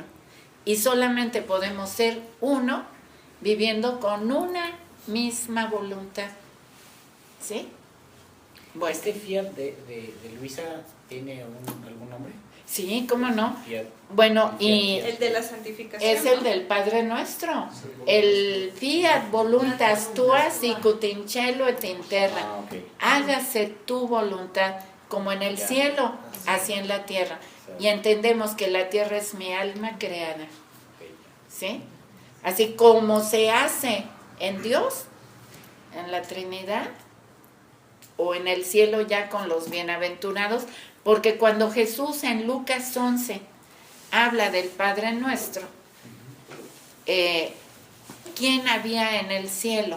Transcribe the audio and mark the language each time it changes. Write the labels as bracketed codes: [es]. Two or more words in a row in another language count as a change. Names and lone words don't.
[es] Y solamente podemos ser uno viviendo con una misma voluntad. ¿Sí? Bueno. ¿Este fiat de Luisa tiene algún nombre? Sí, ¿cómo no? Fiat. Bueno, y El de la santificación. es el del Padre Nuestro. [la] El fiat voluntas tua sicut in cielo et in terra. [es] Ah, ok. Hágase tu voluntad, como en el Ya. cielo, así en la tierra. Y entendemos que la tierra es mi alma creada. ¿Sí? Así como se hace en Dios, en la Trinidad, o en el cielo ya con los bienaventurados, porque cuando Jesús en Lucas 11 habla del Padre Nuestro, ¿quién había en el cielo?